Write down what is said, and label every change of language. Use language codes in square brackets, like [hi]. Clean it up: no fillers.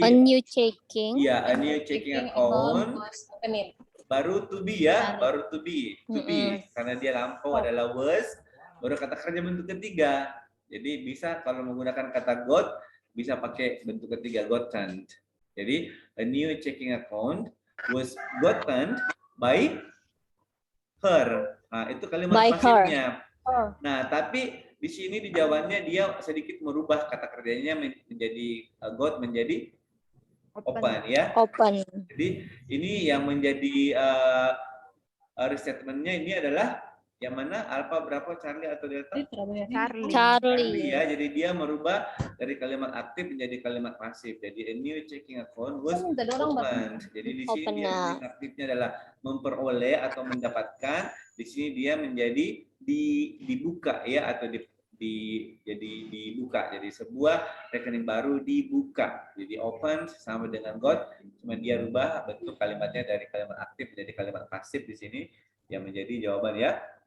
[en] A new checking. ya, a new checking account baru to be ya, baru to be. [id] Karena dia lampau adalah was, baru kata kerja bentuk ketiga. Jadi bisa kalau menggunakan kata got, bisa pakai bentuk ketiga gotten. [en] Jadi a new checking account was gotten by her. [id] Nah, itu kalimat pasifnya. Nah, tapi di sini di jawabannya dia sedikit merubah kata kerjanya menjadi got menjadi open ya. Open. Jadi ini yang menjadi restatementnya ini adalah yang mana alpha berapa Charlie atau delta? [en] Charlie. [id] Ya, jadi dia merubah dari kalimat aktif menjadi kalimat pasif. [en] Jadi a new checking account was open. [id] Jadi di sini dia aktifnya adalah memperoleh atau mendapatkan. Di sini dia menjadi dibuka ya atau jadi dibuka. Jadi sebuah rekening baru dibuka. Jadi open sama dengan got, cuma dia rubah bentuk kalimatnya dari kalimat aktif menjadi kalimat pasif di sini yang menjadi jawaban ya.